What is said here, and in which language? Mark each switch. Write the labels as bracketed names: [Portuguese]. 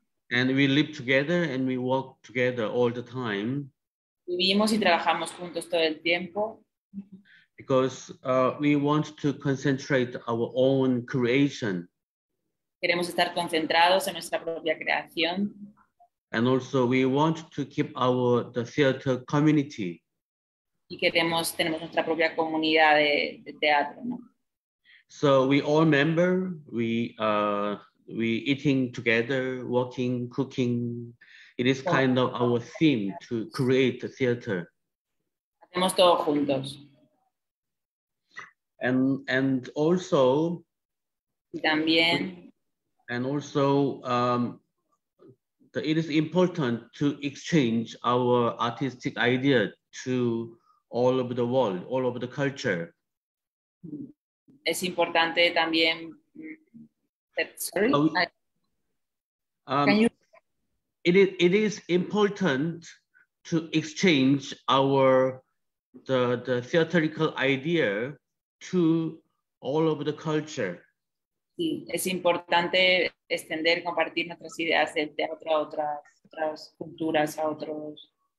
[English] And we live together and we work together all the time. [Spanish] Vivimos y trabajamos juntos todo el tiempo. [English] Because we want to concentrate our own creation. [Spanish] Queremos estar concentrados en nuestra propia creación. [English] And also we want to keep the theater community. [Spanish] Y tenemos nuestra propia comunidad de teatro, ¿no? [English] So we all member, we eating together, working, cooking. It is kind of our theme to create a theater. [Spanish] Hacemos todo juntos. [English] And also. [Spanish] Y también. [English] And also, it is important to exchange our artistic idea to all over the world, all over the culture. [Spanish] Es importante también. [English] Sorry. It is important to exchange the theatrical idea to all over the culture. [Spanish] Sí, es importante extender, compartir nuestras ideas del teatro a otras culturas, a otros.